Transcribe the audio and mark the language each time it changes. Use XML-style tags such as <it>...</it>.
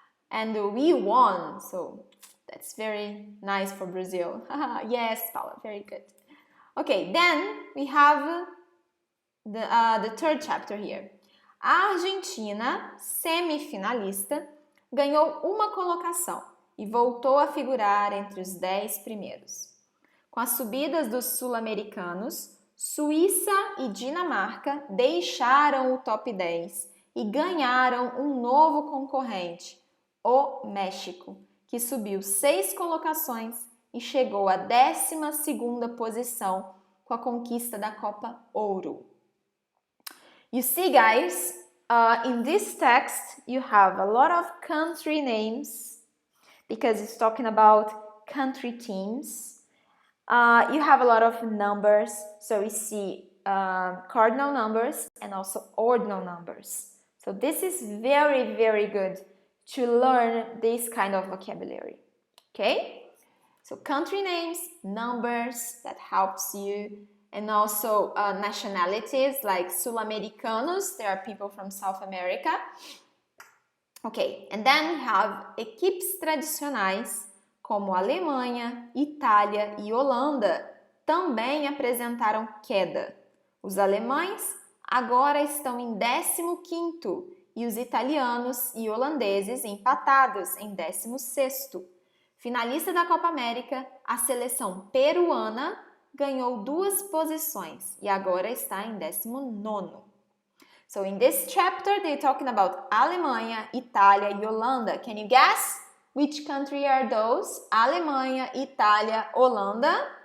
<en>And we won, so that's very nice for Brazil. Yes, Paula, very good. Okay, then we have the third chapter here.</en> <pt>A Argentina, semifinalista, ganhou uma colocação e voltou a figurar entre os 10 primeiros. Com as subidas dos sul-americanos, Suíça e Dinamarca deixaram o top 10 e ganharam um novo concorrente, o México, que subiu 6 colocações e chegou à 12ª posição com a conquista da Copa Ouro.</pt> <en>You see, guys, in this text you have a lot of country names because it's talking about country teams. You have a lot of numbers, so we see cardinal numbers and also ordinal numbers. So this is very, very good to learn this kind of vocabulary. Okay? So country names, numbers, that helps you. And also nationalities like Sul-Americanos, there are people from South America. Okay, and then we have</en> <pt>equipes tradicionais como Alemanha, Itália e Holanda também apresentaram queda. Os alemães agora estão em 15º e os italianos e holandeses empatados em 16º. Finalista da Copa América, a seleção peruana ganhou 2 posições e agora está em 19º.</pt> <en>So in this chapter, they're talking about Alemanha, Itália e Holanda. Can you guess which country are those? Alemanha, Itália, Holanda?</en>